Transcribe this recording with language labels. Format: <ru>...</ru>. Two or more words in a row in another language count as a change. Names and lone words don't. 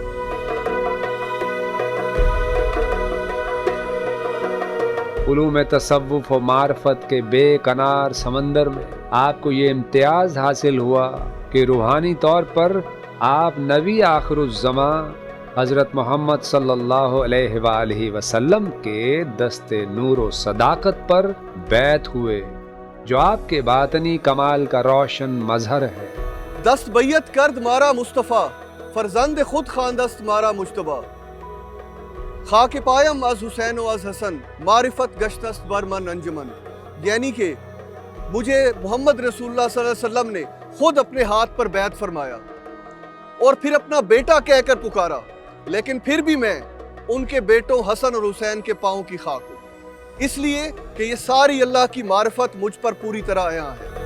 <ur>علوم تصوف و معرفت کے بے کنار سمندر میں آپ کو یہ امتیاز حاصل ہوا کہ روحانی طور پر آپ نبی آخر الزماں حضرت محمد</ur> <ar>صلی اللہ علیہ وآلہ وسلم</ar> <ur>کے دست نور و صداقت پر بیعت ہوئے، جو آپ کے باطنی کمال کا روشن مظہر ہے۔</ur> <fa>دست بیعت کرد مارا مصطفیٰ، فرزند خود خواندست مارا مجتبیٰ۔ خاک پایم از حسین و از حسن، معرفت گشتست بر من انجمن۔</fa> <ur>یعنی کہ مجھے</ur> <ar>محمد رسول اللہ صلی اللہ علیہ وسلم</ar> <ur>نے خود اپنے ہاتھ پر بیعت فرمایا، اور پھر اپنا بیٹا کہہ کر پکارا، لیکن پھر بھی میں ان کے بیٹوں حسن اور حسین کے پاؤں کی خاک ہوں، اس لیے کہ یہ ساری اللہ کی معرفت مجھ پر پوری طرح عیاں ہے۔</ur>